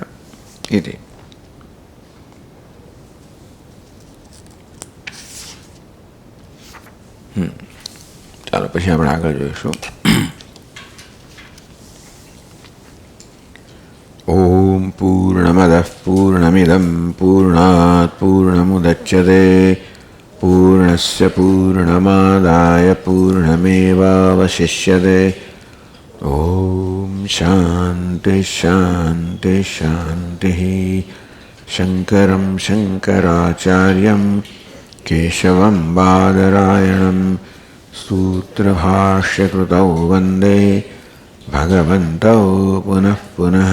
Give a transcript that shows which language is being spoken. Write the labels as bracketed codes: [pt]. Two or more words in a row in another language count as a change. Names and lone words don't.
[gu] એથી ચાલો પછી આપણે આગળ જોઈશું. [sa] ઓમ પૂર્ણમદ પૂર્ણમિદમ પૂર્ણાત પૂર્ણમુદચ્યતે પૂર્ણસ્ય પૂર્ણમાદાય પૂર્ણમેવાવશિષ્યતે ओम शांति शांति शांति। शंकरं शंकराचार्यं केशवं बादरायणं सूत्रभाष्यकृतौ वन्दे भगवन्तौ पुनः पुनः।